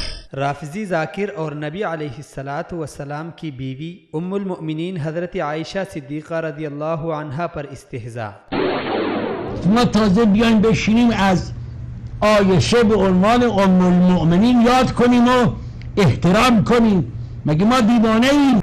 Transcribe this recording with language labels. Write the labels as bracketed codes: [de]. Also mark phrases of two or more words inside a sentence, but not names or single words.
[ur] رافضی ذاکر اور نبی علیہ الصلاۃ والسلام کی بیوی ام المؤمنین حضرت عائشہ صدیقہ رضی اللہ عنہا پر استہزاء. [fa] ما تازه بیایم بشینیم از عایشه به عنوان ام المؤمنین یاد کنیم و احترام کنیم. مگه ما دیوانه ایم؟